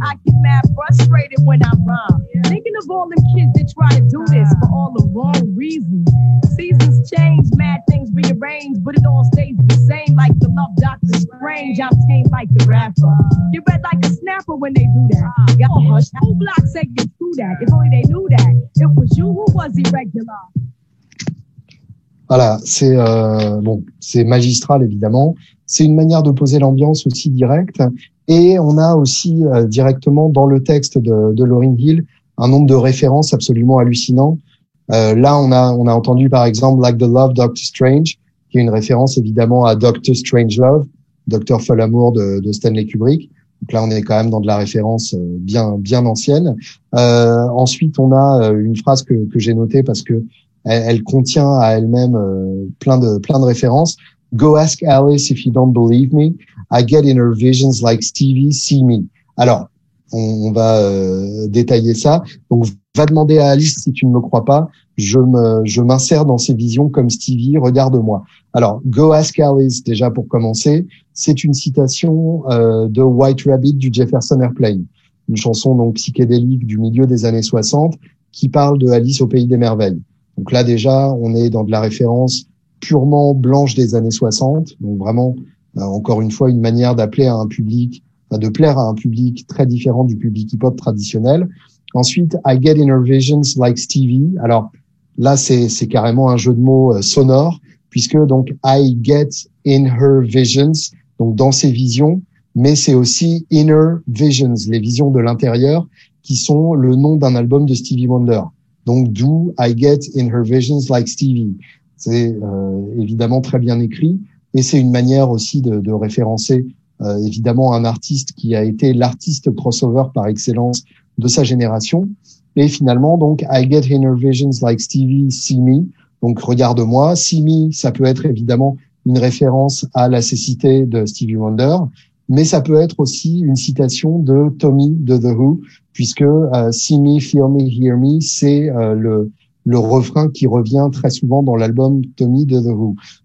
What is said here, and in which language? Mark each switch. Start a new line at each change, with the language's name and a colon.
English: I get mad frustrated when I rhyme. Thinking of all them kids that try to do this for all the wrong reasons. Seasons change, mad things rearrange, but it all stays the same. Like the love Dr. Strange, I'm tame like the rapper. Get red like a snapper when they do that. Y'all hush, whole block say you do that. If only they knew that. It was you who was irregular.
French: Voilà, c'est magistral évidemment. C'est une manière de poser l'ambiance aussi directe. Et on a aussi directement dans le texte de Lauryn Hill un nombre de références absolument hallucinant. Là, on a entendu par exemple
English: Like the Love,
French: Dr. Strange, qui est une référence évidemment à Dr. Strangelove, Dr. Folamour de Stanley Kubrick. Donc là, on est quand même dans de la référence bien ancienne. Ensuite, on a une phrase que j'ai notée parce que elle contient à elle-même plein de références.
English: Go ask Alice if you don't believe me. I get in her visions like Stevie, see me.
French: Alors, on va détailler ça. Donc, va demander à Alice si tu ne me crois pas. Je m'insère dans ses visions comme Stevie. Regarde-moi. Alors, Go Ask Alice, déjà pour commencer, c'est une citation de White Rabbit du Jefferson Airplane, une chanson donc psychédélique du milieu des années 60 qui parle de Alice au pays des merveilles. Donc là déjà, on est dans de la référence purement blanche des années 60. Donc vraiment, encore une fois, une manière d'appeler à un public, de plaire à un public très différent du public hip-hop traditionnel.
English: Ensuite, I get in her visions like Stevie.
French: Alors là, c'est carrément un jeu de mots sonore, puisque donc
English: I get in her visions,
French: donc dans ses visions, mais c'est aussi
English: inner visions,
French: les visions de l'intérieur, qui sont le nom d'un album de Stevie Wonder. Donc d'où
English: I get in her visions like Stevie.
French: C'est évidemment très bien écrit, et c'est une manière aussi de référencer évidemment un artiste qui a été l'artiste crossover par excellence de sa génération. Et finalement, donc,
English: I get in her visions like Stevie, see me.
French: Donc, regarde-moi.
English: See me,
French: ça peut être évidemment une référence à la cécité de Stevie Wonder, mais ça peut être aussi une citation de Tommy de The Who, puisque
English: see me, feel me, hear me,
French: c'est le refrain qui revient très souvent dans l'album Tommy de The Who.